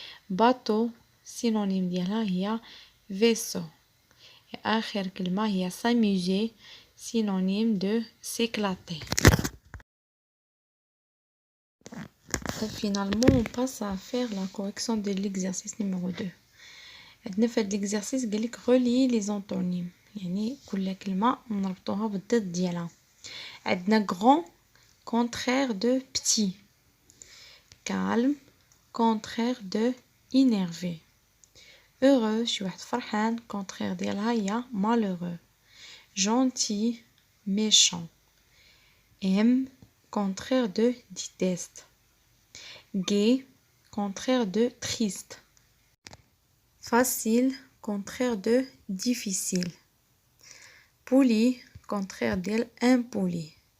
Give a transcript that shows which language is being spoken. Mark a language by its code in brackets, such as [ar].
[fr] bateau، synonyme [ar] ديالها هي [fr] vaisseau. [ar] آخر كلمة هي [fr] s'amuser، synonyme de s'éclater. Et finalement, on passe à faire la correction de l'exercice numéro 2. [ar] عندنا في هاد l'exercice قالك [fr] relie les antonymes، [ar] يعني كل كلمة نربطوها بالضد ديالها. عندنا [fr] grand contraire de petit، calme contraire de énervé. [ar] heureux شي واحد فرحان contraire ديالها هي malheureux. [fr] gentil méchant. aime contraire de déteste. gai contraire de triste. facile contraire de difficile. Poli contraire ديال impoli.